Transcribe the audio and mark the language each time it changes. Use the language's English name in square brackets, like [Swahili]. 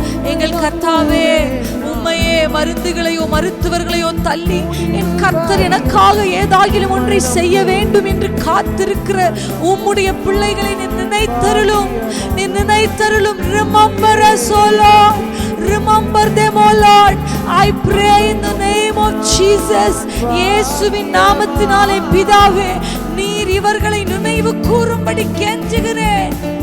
[Tamil] எங்கள் கர்த்தாவே, உம்மையே மருந்துகளையோ மருத்துவர்களையோ தள்ளி என் கர்த்தர் எனக்காக ஏதாகிலும் ஒன்றை செய்ய வேண்டும் என்று காத்திருக்கிற உம்முடைய பிள்ளைகளை நீ நினைத்தருளும், நீ நினைத்தருளும். [English] Remember us, O Lord. Remember them, O Lord. I pray in the name of Jesus. [Tamil] இயேசுவின் நாமத்தினாலே பிதாவே, நீர் இவர்களை நினைவு கூறும்படி கெஞ்சுகிறேன்.